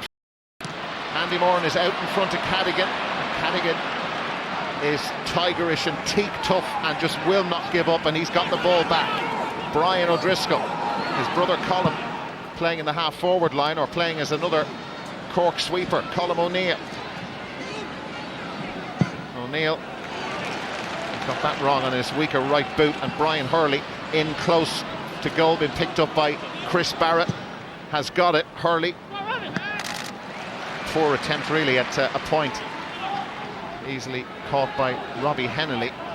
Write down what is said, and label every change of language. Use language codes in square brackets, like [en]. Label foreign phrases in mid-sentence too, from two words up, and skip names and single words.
[en] Andy Moran is out in front of Cadigan. Cadigan is tigerish and teak tough and just will not give up, and he's got the ball back. Brian O'Driscoll, his brother Colm, playing in the half-forward line, or playing as another Cork sweeper. Colm O'Neill. O'Neill got that wrong on his weaker right boot, and Brian Hurley in close to goal, been picked up by Chris Barrett, has got it. Hurley, poor attempt really at a point, easily caught by Robbie Hennelly.